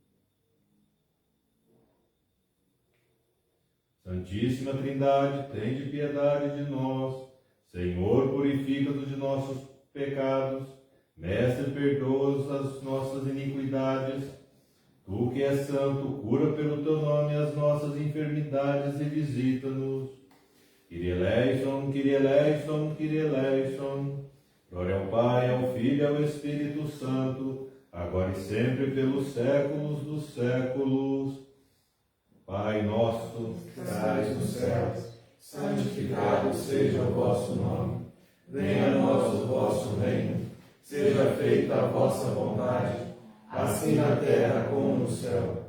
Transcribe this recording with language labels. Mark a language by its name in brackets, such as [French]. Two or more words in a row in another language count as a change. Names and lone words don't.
[Portuguese] Santíssima Trindade, tende piedade de nós. Senhor, purifica-nos de nossos pecados. Mestre, perdoa as nossas iniquidades. Tu que és santo, cura pelo teu nome as nossas enfermidades e visita-nos. [Greek] Κύριε ελέησον, Κύριε ελέησον, Κύριε ελέησον. [Portuguese] Glória ao Pai, ao Filho e ao Espírito Santo, agora e sempre, pelos séculos dos séculos. Pai nosso, que estais nos céus, santificado seja o vosso nome. Venha a nós o vosso reino. Seja feita a vossa vontade, assim na terra como no céu.